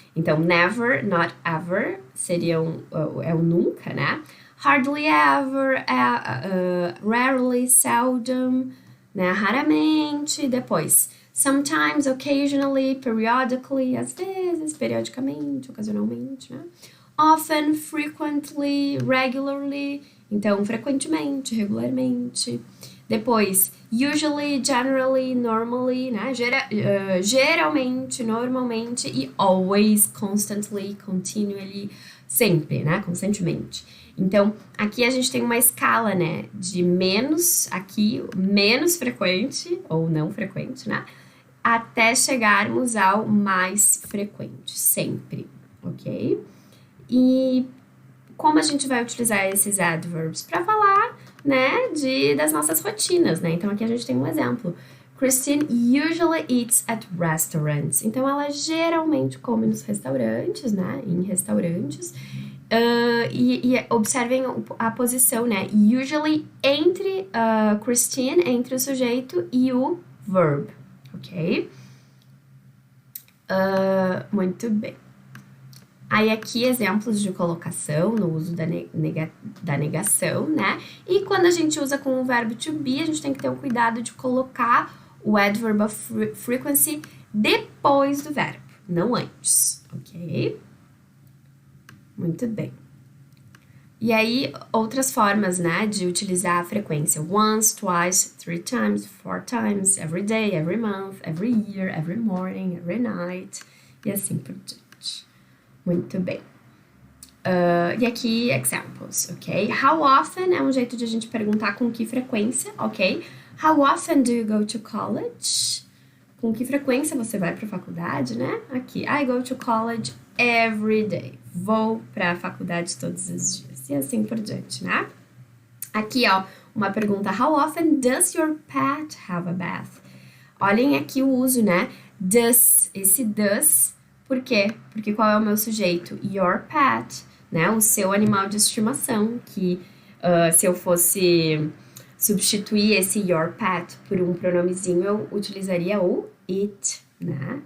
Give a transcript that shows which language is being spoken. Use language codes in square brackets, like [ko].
[pt] Então, [en] never, not ever, [pt] seriam, é o nunca, né? [en] Hardly ever, rarely, seldom, né? [pt] Raramente, depois, [en] sometimes, occasionally, periodically, [pt] às vezes, periodicamente, ocasionalmente, né? [en] Often, frequently, regularly, [pt] então, frequentemente, regularmente. [en] Depois, usually, generally, normally, né? [pt] Geralmente, normalmente e [en] always, constantly, continually, [pt] sempre, né? Constantemente. Então, aqui a gente tem uma escala, né? De menos, aqui, menos frequente ou não frequente, né? Até chegarmos ao mais frequente, sempre, ok? E como a gente vai utilizar esses adverbs? Para falar, né, das nossas rotinas, né? Então, aqui a gente tem um exemplo. [en] Christine usually eats at restaurants. [pt] Então, ela geralmente come nos restaurantes, né? Em restaurantes. E observem a posição, né? Usually entre Christine, entre o sujeito e o verb, ok? Muito bem. Aí aqui exemplos de colocação no uso da negação, né? E quando a gente usa com o verbo to be, a gente tem que ter o cuidado de colocar o adverb of frequency depois do verbo, não antes, ok? Muito bem. E aí, outras formas, né, de utilizar a frequência. [en] Once, twice, 3 times, 4 times, every day, every month, every year, every morning, every night, [pt] e assim por diante. Muito bem. E aqui, examples, ok? How often é um jeito de a gente perguntar com que frequência, ok? [en] How often do you go to college? [pt] Com que frequência você vai para a faculdade, né? [en] Aqui, I go to college every day. [pt] Vou para a faculdade todos os dias. E assim por diante, né? Aqui, ó, uma pergunta. [en] How often does your pet have a bath? [pt] Olhem aqui o uso, né? Does, esse does, por quê? Porque qual é o meu sujeito? Your pet, né? O seu animal de estimação, que se eu fosse substituir esse your pet por um pronomezinho, eu utilizaria o it, né?